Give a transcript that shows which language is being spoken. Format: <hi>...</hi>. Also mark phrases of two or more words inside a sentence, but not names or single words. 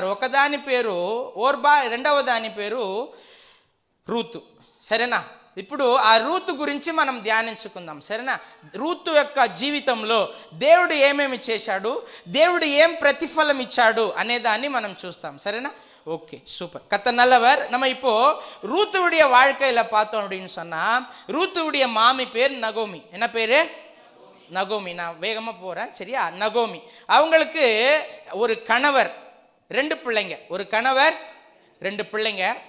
<te>ఒకదాని పేరు ఓర్బా, రెండవ దాని పేరు రూతు. సరేనా? ఇప్పుడు ఆ రూతు గురించి మనం ధ్యానించుకుందాం. సరేనా? రూతు యొక్క జీవితంలో దేవుడు ఏమేమి చేశాడు, దేవుడు ఏం ప్రతిఫలం ఇచ్చాడు అనేదాన్ని మనం చూస్తాం. సరేనా?</te> <en>okay, super.</en> <ta>கர்த்தர் நல்லவர். நம்ம இப்போ ரூத்துவுடைய வாழ்க்கையில பார்த்தோம் அப்படின்னு சொன்னா, ரூத்துவுடைய மாமி பேர் நகோமி. என்ன பேரு? நகோமி. நான் வேகமா போறேன். சரியா? நகோமி. அவங்களுக்கு ஒரு கணவர், 2 பிள்ளைங்க. ஒரு கணவர், 2 பிள்ளைங்க.</ta>